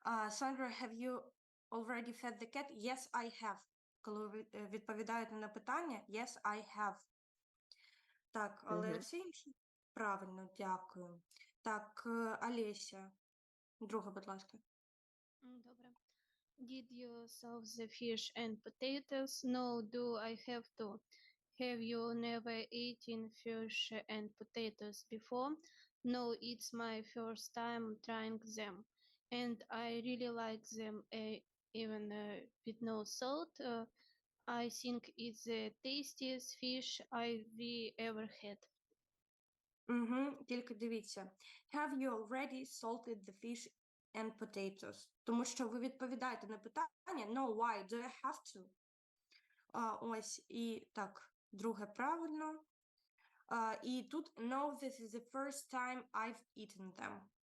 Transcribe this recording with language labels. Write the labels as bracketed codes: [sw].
[en] Sandra, have you already fed the cat? Yes, I have. [uk] Коли ви відповідаєте на питання, [en] yes, I have. [uk] Так, але всі інші правильно, дякую. Так, Олеся, друга, будь ласка. Добре. [en] Did you solve the fish and potatoes? No, do I have to? Have you never eaten fish and potatoes before? No, it's my first time trying them. And I really like them even with no salt. I think it's the tastiest fish I've ever had. [uk] Тільки дивіться. [en] Have you already salted the fish and potatoes? [uk] Тому що ви відповідаєте на питання [en] no, why, do I have to? [uk] Ось, і так, друге правильно. І тут [en] no, this is the first time I've eaten them.